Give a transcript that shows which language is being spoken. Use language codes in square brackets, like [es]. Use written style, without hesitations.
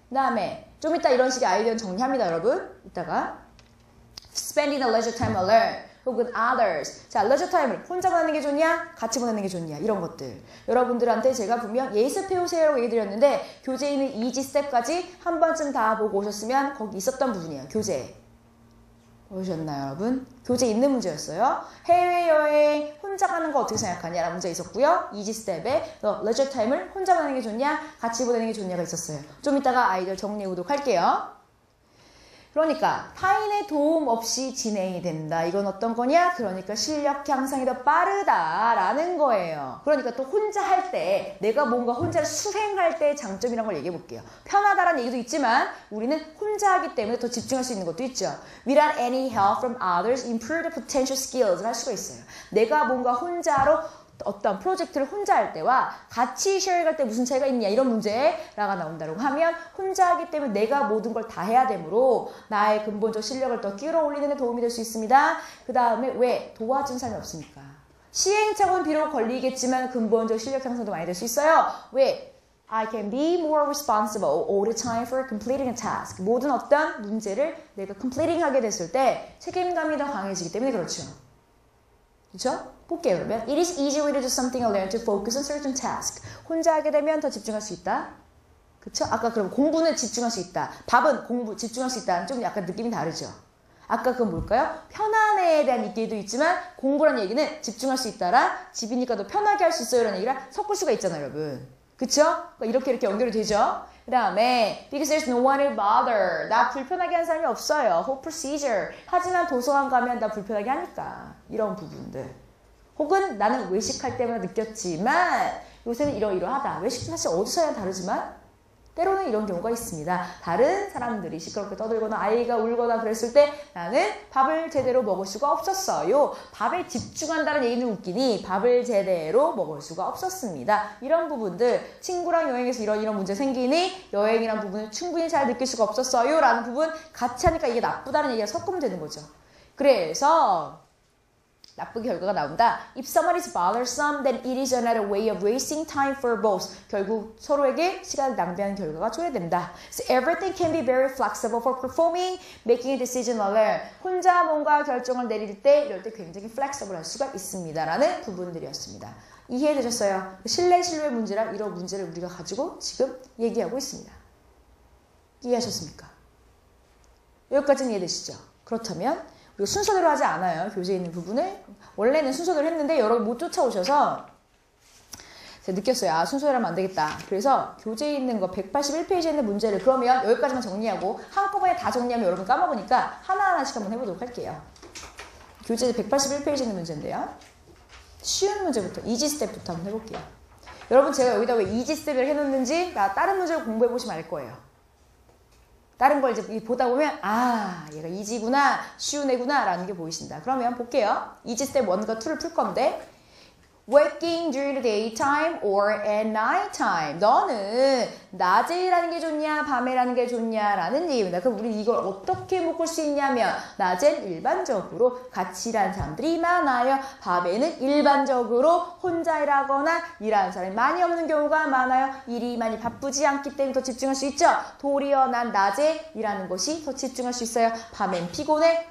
[ko] 그 다음에 좀 이따 이런 식의 아이디어는 정리합니다, 여러분. 이따가 [en] spending the leisure time alone 혹은 others. [ko] 자, leisure time을 혼자 보내는 게 좋냐? 같이 보내는 게 좋냐? 이런 것들. 여러분들한테 제가 분명 예습해오세요라고 얘기 드렸는데 교재에 있는 이지 스텝까지 한 번쯤 다 보고 오셨으면 거기 있었던 부분이에요. 교재. 보셨나요, 여러분? 교재 있는 문제였어요. 해외여행 혼자 가는 거 어떻게 생각하냐라는 문제 있었고요. 이지 스텝에 leisure time을 혼자 보내는 게 좋냐? 같이 보내는 게 좋냐가 있었어요. 좀 이따가 아이들 정리해 보도록 할게요. 그러니까 타인의 도움 없이 진행이 된다. 이건 어떤 거냐? 그러니까 실력 향상이 더 빠르다라는 거예요. 그러니까 또 혼자 할 때 내가 뭔가 혼자 수행할 때의 장점이란 걸 얘기해 볼게요. 편하다라는 얘기도 있지만 우리는 혼자 하기 때문에 더 집중할 수 있는 것도 있죠. [en] Without any help from others, improve the potential skills를 [ko] 할 수가 있어요. 내가 뭔가 혼자로 어떤 프로젝트를 혼자 할 때와 같이 쉐어할 때 무슨 차이가 있냐 이런 문제가 나온다고 하면 혼자 하기 때문에 내가 모든 걸 다 해야 되므로 나의 근본적 실력을 더 끌어올리는 데 도움이 될 수 있습니다. 그 다음에 왜? 도와준 사람이 없으니까. 시행착오는 비록 걸리겠지만 근본적 실력 향상도 많이 될 수 있어요. 왜? [en] I can be more responsible all the time for completing a task. [ko] 모든 어떤 문제를 내가 completing 하게 됐을 때 책임감이 더 강해지기 때문에 그렇죠. 그렇죠? 볼게요. 그러면 [en] It is easier to do something alone to focus on certain task. [ko] 혼자 하게 되면 더 집중할 수 있다. 그쵸? 아까 그럼 공부는 집중할 수 있다. 밥은 공부 집중할 수 있다는 좀 약간 느낌이 다르죠. 아까 그건 뭘까요? 편안해에 대한 얘기도 있지만 공부라는 얘기는 집중할 수 있다라 집이니까 더 편하게 할 수 있어요 라는 얘기랑 섞을 수가 있잖아요, 여러분. 그쵸? 그러니까 이렇게 연결이 되죠. 그 다음에 [en] because there's no one to bother. [ko] 나 불편하게 하는 사람이 없어요. [en] whole procedure. [ko] 하지만 도서관 가면 나 불편하게 하니까. 이런 부분들. 혹은 나는 외식할 때마다 느꼈지만 요새는 이러이러하다. 외식도 사실 어디서야 다르지만 때로는 이런 경우가 있습니다. 다른 사람들이 시끄럽게 떠들거나 아이가 울거나 그랬을 때 나는 밥을 제대로 먹을 수가 없었어요. 밥에 집중한다는 얘기는 웃기니 밥을 제대로 먹을 수가 없었습니다. 이런 부분들 친구랑 여행에서 이런 문제 생기니 여행이란 부분을 충분히 잘 느낄 수가 없었어요 라는 부분 같이 하니까 이게 나쁘다는 얘기가 섞으면 되는 거죠. 그래서 나쁜 결과가 나온다. [en] If someone is bothersome, then it is another way of wasting time for both. [ko] 결국 서로에게 시간을 낭비하는 결과가 초래된다. [en] So everything can be very flexible for performing, making a decision alone. [ko] 혼자 뭔가 결정을 내릴 때 이럴 때 굉장히 flexible 할 수가 있습니다. 라는 부분들이었습니다. 이해되셨어요? 신뢰 문제랑 이런 문제를 우리가 가지고 지금 얘기하고 있습니다. 이해하셨습니까? 여기까지는 이해되시죠? 그렇다면 순서대로 하지 않아요. 교재에 있는 부분을. 원래는 순서대로 했는데 여러분 못 쫓아오셔서 제가 느꼈어요. 아, 순서대로 하면 안 되겠다. 그래서 교재에 있는 거 181페이지에 있는 문제를 그러면 여기까지만 정리하고 한꺼번에 다 정리하면 여러분 까먹으니까 하나하나씩 한번 해보도록 할게요. 교재 181페이지에 있는 문제인데요. 쉬운 문제부터, 이지 스텝부터 한번 해볼게요. 여러분 제가 여기다 왜 이지 스텝을 해놓는지 다른 문제를 공부해보시면 알 거예요. 다른 걸 이제 보다 보면 아 얘가 이지구나 쉬운 애구나 라는 게 보이신다. 그러면 볼게요. 이지 스텝 1과 2를 풀 건데 [en] Working during the daytime or at nighttime. [ko] 너는 낮에 일하는 게 좋냐 밤에 일하는 게 좋냐라는 얘기입니다. 그럼 우리 이걸 어떻게 묶을 수 있냐면 낮엔 일반적으로 같이 일하는 사람들이 많아요. 밤에는 일반적으로 혼자 일하거나 일하는 사람이 많이 없는 경우가 많아요. 일이 많이 바쁘지 않기 때문에 더 집중할 수 있죠. 도리어 난 낮에 일하는 것이 더 집중할 수 있어요. 밤엔 피곤해.